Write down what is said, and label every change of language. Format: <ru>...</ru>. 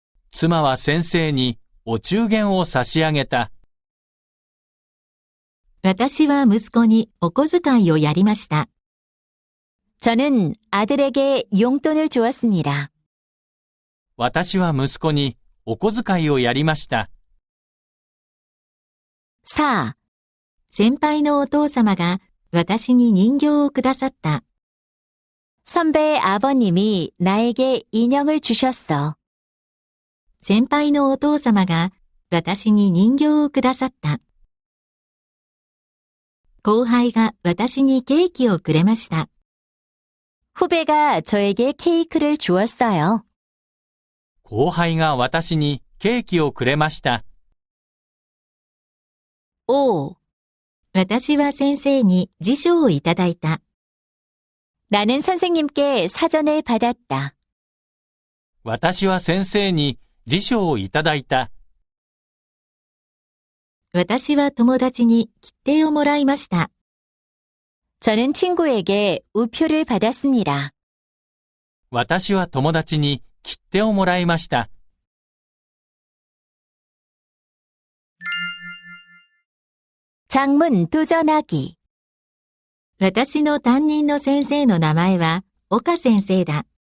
<ja>妻は先生にお中元を差し上げた。私は息子にお小遣いをやりました。</ja> <ko>저는 아들에게 용돈을 주었습니다.</ko> <ja>私は息子にお小遣いをやりました。 4. 先輩のお父様が私に人形をくださった。</ja> <ko>선배의 아버님이 나에게 인형을 주셨어.</ko> <ja>先輩のお父様が私に人形をくださった。後輩が私にケーキをくれました。</ja> <ko>후배가 저에게 케이크를 주었어요.</ko> <ja>後輩が私にケーキをくれました。 5. 私は先生に辞書をいただいた。</ja> <ko>나는 선생님께 사전을 받았다.</ko> <ja>私は先生に辞書をいただいた。私は友達に切手をもらいました。</ja> <ko>저는 친구에게 우표를 받았습니다.</ko> <ja>私は友達に切手をもらいました。</ja> <ko>장문 도전하기.</ko> <ja>私の担任の先生の名前は岡先生だ。</ja>